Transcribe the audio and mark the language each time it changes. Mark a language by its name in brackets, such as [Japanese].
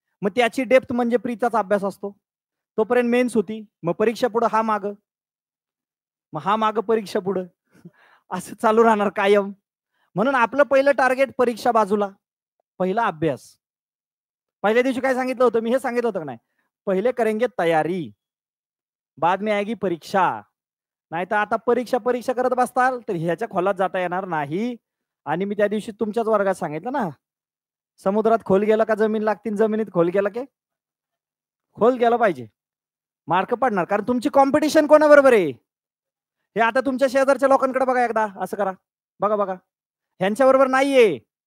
[Marathi] मग त्याची डेप्थ म्हणजे प्रीचाच अभ्यास असतो. तोपर्यंत मेन्स होती, मग परीक्षा पुढं हा माग, मग हा माग परीक्षा पुढं, असं चालू राहणार कायम. म्हणून आपलं पहिलं टार्गेट परीक्षा बाजूला, पहिला अभ्यास. पहिल्या दिवशी काय सांगितलं होतं मी? हे सांगितलं होतं का नाही? [Hindi] पहिले करेंगे तयारी, बाद में आएगी परीक्षा. [Marathi] नाही तर आता परीक्षा परीक्षा करत बसताल तर ह्याच्या खोलात जाता येणार नाही. आणि मी त्या दिवशी तुमच्याच वर्गात सांगितलं ना, समुद्रात खोल गेला का जमीन लागतील, जमिनीत खोल गेला की खोल गेला पाहिजे, मार्क पडणार. कारण तुमची कॉम्पिटिशन कोणाबरोबर आहे? हे आता तुमच्या शेजारच्या लोकांकडे बघा एकदा, असं करा, बघा बघा, ह्यांच्या बरोबर नाहीये.